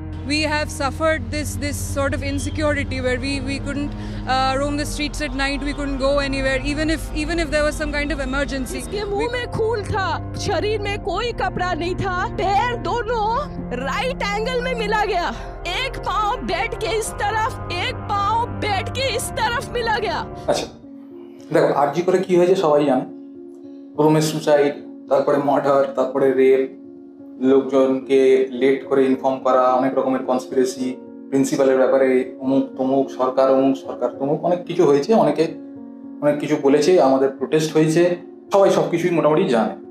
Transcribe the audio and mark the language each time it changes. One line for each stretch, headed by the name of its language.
English: we have suffered this sort of insecurity where we couldn't roam the streets at night, we couldn't go anywhere, even if there was some kind of emergency.
Hindi: इसके मुंह में खून था, शरीर में कोई कपड़ा नहीं था, पैर दोनों राइट एंगल में मिला गया, एक पाँव बेड के इस तरफ, एक पाँव बेड के इस तरफ मिला गया।
Bangla: अच्छा देखो आरजी করে কি হয়েছে সবাই জানে, প্রথমে সুসাইড, তারপরে মার্ডার, তারপরে রেপ, লোকজনকে লেট করে ইনফর্ম করা, অনেক রকমের কনস্পিরেসি, প্রিন্সিপালের ব্যাপারে অমুক তমুক সরকার তমুক অনেক কিছু হয়েছে, অনেকে অনেক কিছু বলেছে, আমাদের প্রোটেস্ট হয়েছে, সবাই সবকিছুই মোটামুটি জানে।